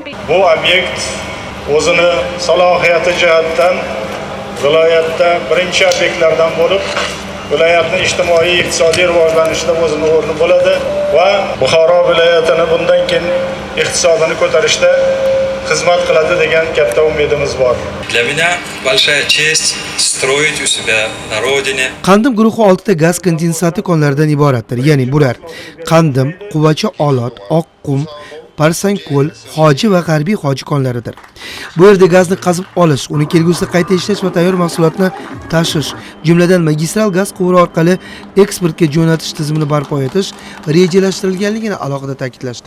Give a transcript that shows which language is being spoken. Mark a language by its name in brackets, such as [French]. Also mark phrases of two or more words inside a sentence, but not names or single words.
[Uzbek] Bu obyekt o'zini salohiyati jihatdan viloyatda birinchi obyektlardan bo'lib, viloyatning ijtimoiy iqtisodiy rivojlanishida o'zini o'rni bo'ladi va Buxoro viloyatini bundan keyin iqtisodini ko'tarishda xizmat qiladi degan katta umidimiz bor. [Russian] Для меня большая честь строить у себя на родине. [Uzbek] Qandim guruhi 6 ta gaz kondensati konlaridan iboratdir. Ya'ni bular Qandim, Quvacha Olot, Oqqum, Parsanko'l, Hoji va G'arbiy Hoji konlaridir. Bu yerda gazni qazib olish, uni kelgusida qayta ishlash va tayyor mahsulotni tashish, jumladan magistral gaz quvuri orqali eksportga jo'natish tizimini barpo etish rejalashtirilganligini alohida ta'kidlashdi.